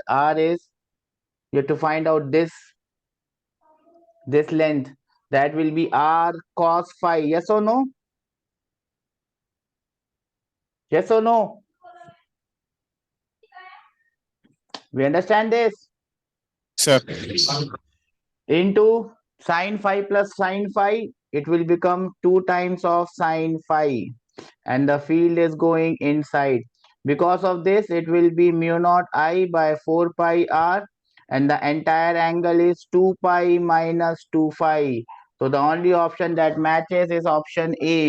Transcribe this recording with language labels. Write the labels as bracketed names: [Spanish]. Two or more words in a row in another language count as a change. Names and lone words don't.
[English] R is, you have to find out this length. That will be r cos phi. Yes or no? Yes or no? We understand this? Sir. Into sine phi plus sine phi, it will become 2 times of sine phi, and the field is going inside. Because of this, it will be mu naught I by 4 pi r, and the entire angle is 2 pi minus 2 phi. So the only option that matches is option A.